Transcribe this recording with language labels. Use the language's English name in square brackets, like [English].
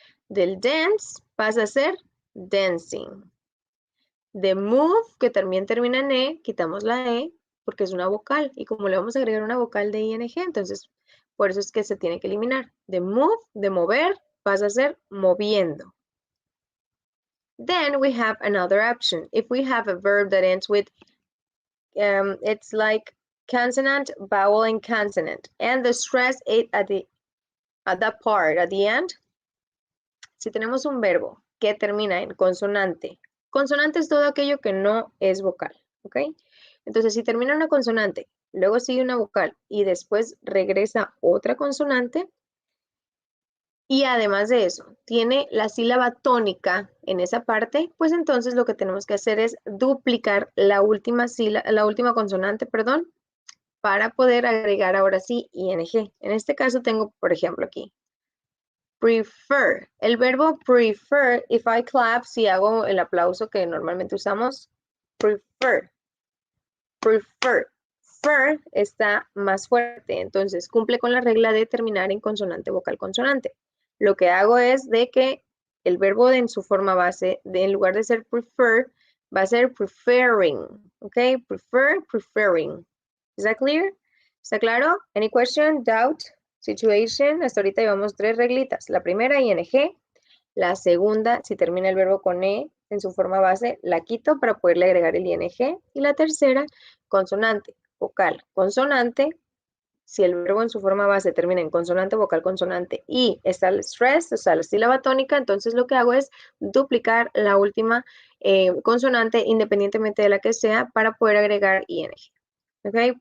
[Spanish] Del dance pasa a ser dancing. De move, que también termina en E, quitamos la E porque es una vocal. Y como le vamos a agregar una vocal de ing, entonces por eso es que se tiene que eliminar. De move, de mover, pasa a ser moviendo. [English] Then we have another option. If we have a verb that ends with, it's like consonant, vowel, and consonant. And the stress at that part, at the end. [Spanish] Si tenemos un verbo que termina en consonante, consonante es todo aquello que no es vocal, ¿ok? Entonces, si termina una consonante, luego sigue una vocal y después regresa otra consonante, y además de eso, tiene la sílaba tónica en esa parte, pues entonces lo que tenemos que hacer es duplicar la última consonante, perdón, para poder agregar ahora sí ing. En este caso tengo, por ejemplo, aquí, prefer. El verbo prefer, [English] if I clap, [Spanish] si hago el aplauso que normalmente usamos, prefer. Prefer. Fer está más fuerte, entonces cumple con la regla de terminar en consonante, vocal, consonante. Lo que hago es de que el verbo en su forma base, en lugar de ser prefer, va a ser preferring. ¿Ok? Prefer, preferring. [English] ¿Is that clear? [Spanish] ¿Está claro? [English] Any question, doubt, situation? [Spanish] Hasta ahorita llevamos 3 reglitas. La primera, ing. La segunda, si termina el verbo con E en su forma base, la quito para poderle agregar el ing. Y la tercera, consonante, vocal, consonante. Si el verbo en su forma base termina en consonante, vocal, consonante y está el stress, o sea, la sílaba tónica, entonces lo que hago es duplicar la última consonante independientemente de la que sea para poder agregar ing. ¿Ok?